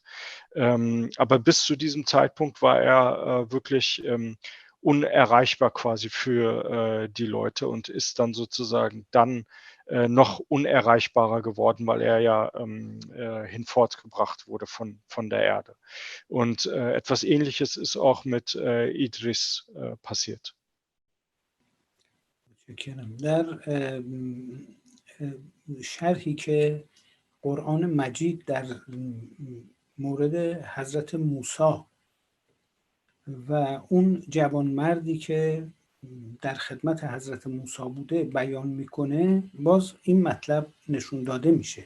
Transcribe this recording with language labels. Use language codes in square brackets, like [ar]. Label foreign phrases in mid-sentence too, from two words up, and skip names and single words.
[de] Aber bis zu diesem Zeitpunkt war er wirklich unerreichbar quasi für die Leute und ist dann sozusagen dann noch unerreichbarer geworden, weil er ja hinfortgebracht wurde von der Erde. Und etwas Ähnliches ist auch mit Idris passiert. [fa] در شرحی که قرآن مجید در مورد حضرت موسی و اون جوانمردی که در خدمت حضرت موسی بوده بیان میکنه، باز این مطلب نشون داده میشه.